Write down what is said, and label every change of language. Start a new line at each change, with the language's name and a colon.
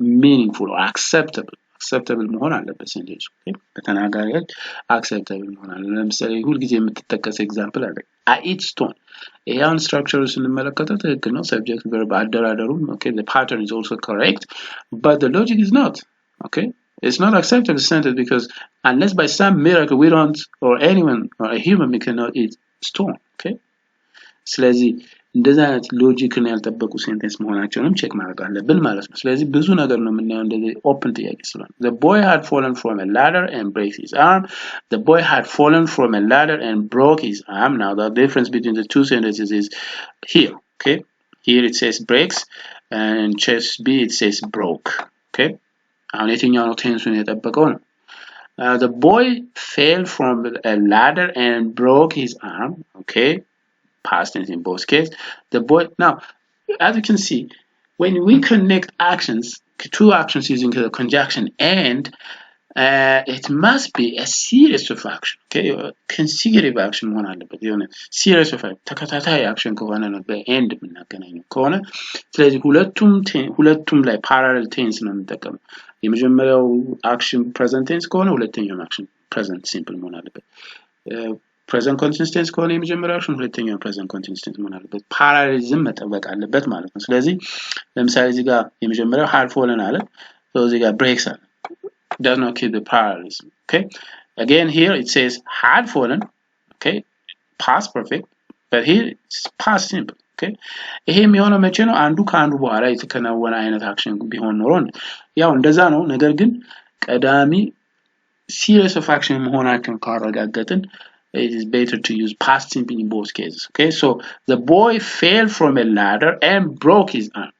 English: Meaningful or acceptable
Amharic: መሆን አለበት ሴንቴንሱ። በተናጋሪዎች አክሰፕተብል መሆን አለ። ለምሳሌ ሁልጊዜ የምትጠቀስ ኤግዛምፕል አለ፣ አይ ኢት ስቶን። ይሄ አሁን ስትራክቸሩ ስንመለከተው ትክክል ነው፣ ሰብጀክት ቨርብ አደራደሩም ኦኬ፣
English: the pattern is also correct, but the logic is not. Okay, it's not acceptable sentence because unless by some miracle we don't, or anyone, or a human being cannot eat stone.
Amharic: Okay, ስለዚህ እንደዛ አይነት ሎጂክን ያልጠበቁ ሴንቴንስ መሆናቸውንም ቼክ ማድረግ አለብን ማለት ነው። ስለዚህ ብዙ ነገር ነው የምናየው እንደዚህ ኦፕን ጥያቄ ስለሆነ።
English: The boy had fallen from a ladder and breaks his arm. The boy had fallen from a ladder and broke his arm. Now the difference between the two sentences is here. Okay, here it says breaks and choice B it says broke.
Amharic: Okay, አሁን የትኛው ነው ቴንሱን የጠበቀው ነው?
English: The boy fell from a ladder and broke his arm. Okay, past tense in both cases. The boy, now as you can see, when we connect actions, two actions using the conjunction and, it must be a series of action.
Amharic: Okay, consecutive action መሆን አለበት። የሆነ series of ተከታታይ action ከሆነ ነው በኤንድ የምናገናኘው ከሆነ። ስለዚህ ሁለቱም ላይ parallel tense ነው የምንጠቀመው። የመጀመሪያው action present tense ከሆነ ሁለተኛው action present simple መሆን አለበት። present continuous tense ከሆነ የመጀመሪያው አክሽን ሁለተኛው present continuous tense መሆን አለበት። ፓራሌሊዝም መጠበቅ አለበት ማለት ነው። ስለዚህ ለምሳሌ እዚህ ጋር የመጀመሪያው had fallen አለ፣ so እዚህ ጋር breaks አለ፣
English: does not keep the parallelism. Okay, again here it says had fallen, okay, past perfect, but here it's past simple.
Amharic: Okay, ይሄ የሚሆነው መቼ ነው? አንዱ ከአንዱ በኋላ የተከናወነ አይነት አክሽን ቢሆን ኖሮ ያው እንደዛ ነው። ነገር ግን ቀዳሚ series of action መሆናቸውን ካረጋገጥን
English: it is better to use past simple in both cases. Okay, so the boy fell from a ladder and broke his arm.